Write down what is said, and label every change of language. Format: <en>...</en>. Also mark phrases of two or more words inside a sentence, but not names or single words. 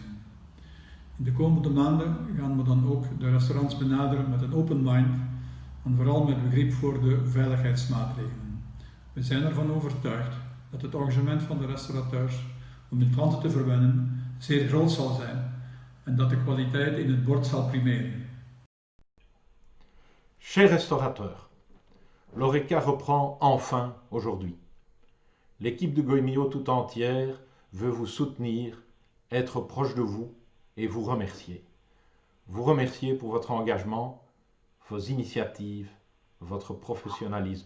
<nl>In de komende maanden gaan we dan ook de restaurants benaderen met een</nl> <en>open mind</en> <nl>en vooral met begrip voor de veiligheidsmaatregelen. We zijn ervan overtuigd dat het engagement van de restaurateurs om hun klanten te verwennen zeer groot zal zijn en dat de kwaliteit in het bord zal primeren.</nl> <fr>Chers restaurateurs, l'Horeca reprend enfin aujourd'hui. L'équipe de Goemio tout entière veut vous soutenir, être proche de vous et vous remercier. Vous remercier pour votre engagement, vos initiatives, votre professionnalisme.</fr>